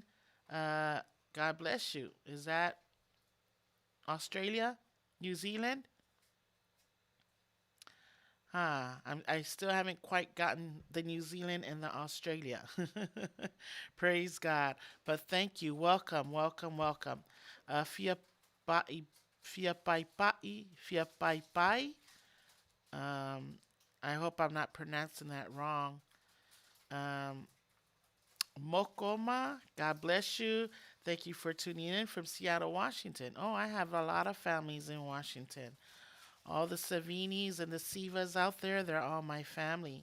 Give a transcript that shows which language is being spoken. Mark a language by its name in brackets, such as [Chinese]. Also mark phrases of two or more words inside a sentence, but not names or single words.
[English] God bless you. Is that Australia? New Zealand? I still haven't quite gotten the New Zealand and the Australia. Praise God. But thank you. Welcome, welcome, welcome. Fia pai, fia pai pai, fia pai pai. I hope I'm not pronouncing that wrong. Um, Mokoma, God bless you. Thank you for tuning in from Seattle, Washington. Oh, I have a lot of families in Washington. All the Savinis and the Sivas out there, they're all my family.